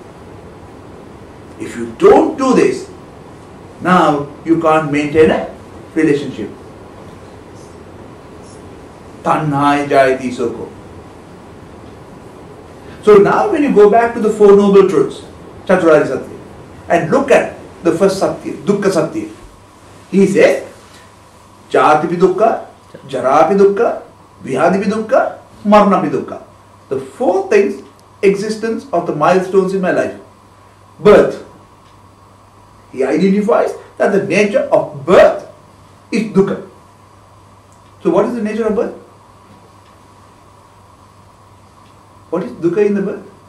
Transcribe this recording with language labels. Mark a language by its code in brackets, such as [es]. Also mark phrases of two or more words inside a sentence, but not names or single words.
[en] If you don't do this, now you can't maintain a relationship. [pi] Tanhai jayati soko. [en] So now when you go back to the 4 noble truths, [pi] Chaturari Satya, [en] and look at the first Satya, [pi] Dukkha Satya, [en] he says, [pi] Jati pi dukkha, Jara pi dukkha, Vyadhi pi dukkha, Marna pi dukkha. [en] The 4 things, existence of the milestones in my life. Birth. He identifies that the nature of birth is dukkha. So what is the nature of birth? What is dukkha in the birth?